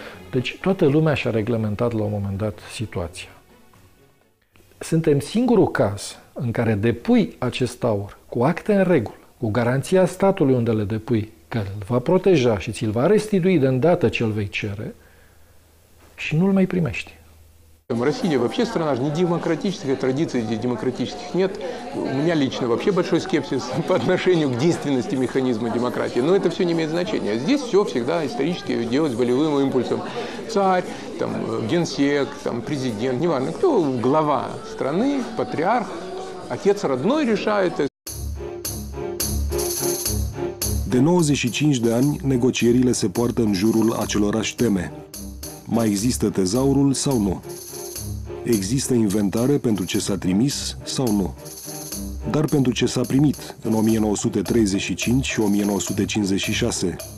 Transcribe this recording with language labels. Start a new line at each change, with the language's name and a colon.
Romanian: Deci toată lumea și-a reglementat la un moment dat situația. Suntem singurul caz în care depui acest aur cu acte în regulă, cu garanția statului unde le depui, că îl va proteja și ți-l va restitui de îndată ce îl vei cere și nu-l mai primești.
Russian: Россия вообще страна же не демократическая, традиций демократических нет. У меня лично вообще большой скепсис по отношению к действенности механизма демократии. Но это все не имеет значения. Здесь все всегда исторически делать волевым импульсом. Царь, там, генсек, там, президент, неважно, кто глава страны, патриарх, отец родной решает.
Romanian: De 95 de ani, negocierile se poartă în jurul acelorași teme. Mai există tezaurul sau nu? Există inventare pentru ce s-a trimis sau nu? Dar pentru ce s-a primit în 1935 și 1956?